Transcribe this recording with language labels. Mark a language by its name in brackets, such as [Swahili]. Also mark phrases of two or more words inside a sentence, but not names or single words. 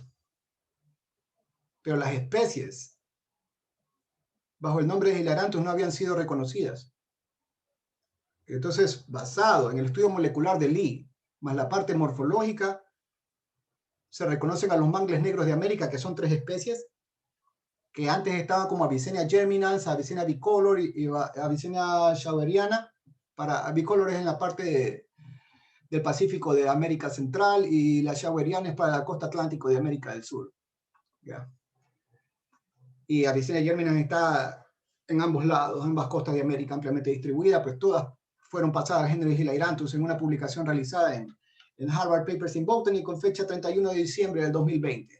[Spanish] Pero las especies bajo el nombre de Hilairanthus no habían sido reconocidas. Entonces, basado en el estudio molecular de Lee, más la parte morfológica, se reconocen a los mangles negros de América, que son 3 especies, que antes estaban como Avicennia germinans, Avicennia bicolor y Avicennia shaweriana. Bicolor es en la parte del Pacífico de América Central y la shaweriana es para la costa atlántico de América del Sur. ¿Ya? Y Avicennia germinans está en ambos lados, ambas costas de América ampliamente distribuida, pues todas fueron pasadas al género Hilairanthus en una publicación realizada en Harvard Papers in Botany con fecha 31 de diciembre del 2020.